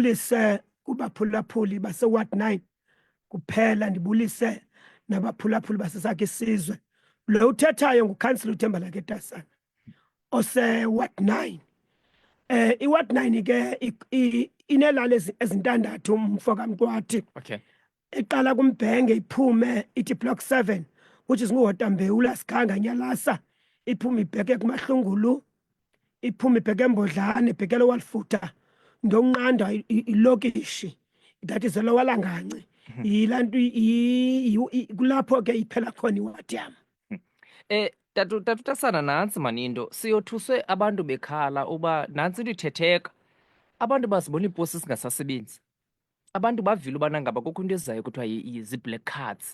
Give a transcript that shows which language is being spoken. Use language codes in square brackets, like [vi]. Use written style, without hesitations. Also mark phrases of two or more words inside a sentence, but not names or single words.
[xh] Ndibulise kubaphulaphuli base-Ward 9 kuphela, ndibulise nabaphulaphuli basesakhe isizwe. Lo uthethayo ngukhansila uThembalake Tasana ose-Ward 9. I-Ward 9 ke inelali ezintandathu mfo kaMqwathi. Okay. Iqala kuMbhenge iphume ithi Block 7, [en] which is [xh] nguHotambewu, Sikhanga, Nyalasa, iphume ibheke kuMahlungulu, iphume ibheke eMbodlane, ibhekele Walfuta, Ndonqanda ilokishi, [en] that is eLower Langance. [xh] Yilantu kulapho ke iphela khona iwadi yam. Tatu Tasana, nantsi manindo siyothuswe abantu bekhala uba nantsi into ithetheka, abantu bazibona iiposi zingasasebenzi, abantu bavile ubana ngaba kukho into ezayo kuthiwa zii- [en] black cards.